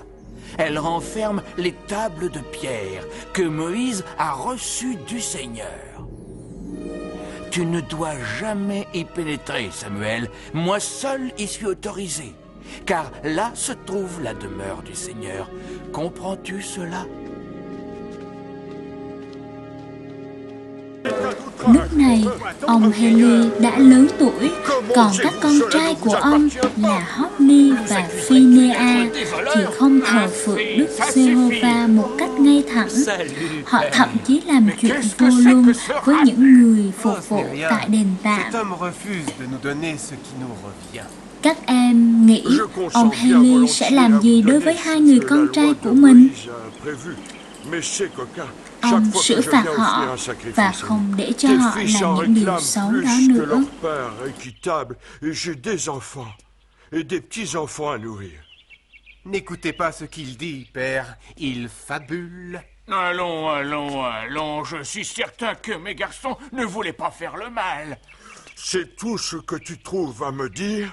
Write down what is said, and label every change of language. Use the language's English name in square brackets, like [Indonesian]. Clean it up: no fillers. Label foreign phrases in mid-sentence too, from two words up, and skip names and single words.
[French] Elle renferme les tables de pierre que Moïse a reçues du Seigneur. Tu ne dois jamais y pénétrer, Samuel. Moi seul y suis autorisé, car là se trouve la demeure du Seigneur. Comprends-tu cela? [Vietnamese] Lúc này, ông Heli đã lớn tuổi, còn các con trai của ông là Hophni và Phinehas thì không thờ phượng Đức Giê-hô-va một cách ngay thẳng. Họ thậm chí làm chuyện vô luân với những người phục vụ tại đền tạm. Các em nghĩ ông Heli sẽ làm gì đối với hai người con trai của mình? Ông xử phạt họ và không để cho họ làm những điều xấu đó nữa. [French] N'écoutez pas ce qu'il dit, père. Il fabule. Allons, allons, allons. Je suis certain que mes garçons ne voulaient pas faire le mal. C'est tout ce que tu trouves à me dire?